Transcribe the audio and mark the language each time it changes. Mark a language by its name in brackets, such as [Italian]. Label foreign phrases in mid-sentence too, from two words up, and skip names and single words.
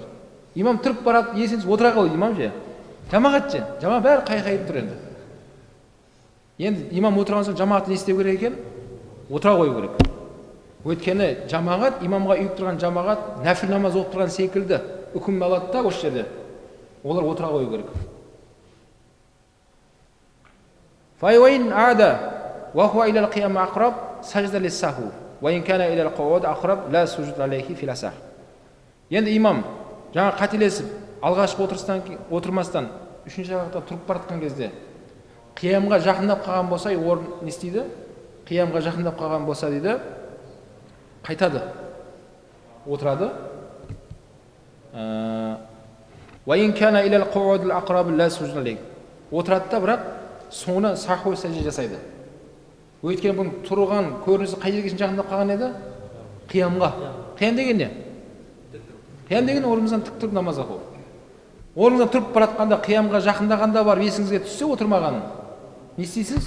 [Kazakh] Имам тұрып барады, есен отыра қалды имам же. Жамағат же, жамағат бәрі қайқайып тұр енді. Енді имам отырған соң жамағат не істеу керек екен? Отыра қою керек. Өйткені жамағат, имамға үйіп тұрған жамағат нәфіл намаз оқып тұрған секілді үкім алады да осы жерде. Олар отыра қою керек. [Arabic] فإن عاد وهو إلى القيام أقرب سجد للسهو وإن كان إلى القعود أقرب لا سجود عليه في الأصح. [Kazakh] Енді имам жаңа қателесіп алғашқы отырмастан үшінші ракатта тұрып баратқан кезде қиямға жақындап қалған болса, орын не істейді? Қиямға жақындап қалған болса дейді, қайтады, отырады. [Arabic] وإن كان إلى القعود الأقرب لا سجود عليه. [Kazakh] Отырады да, бірақ соңына саху сәжде жасайды. Өйткені бұның тұрған көрінісі қай жерге жақындап қалған еді? Қиямға. Қиям деген не? Қиям деген орнымыздан тік тұрып намаз оқу. Орныңыздан тұрып баратқанда қиямға жақындағанда бар, есіңізге түссе отырмағанын не істейсіз?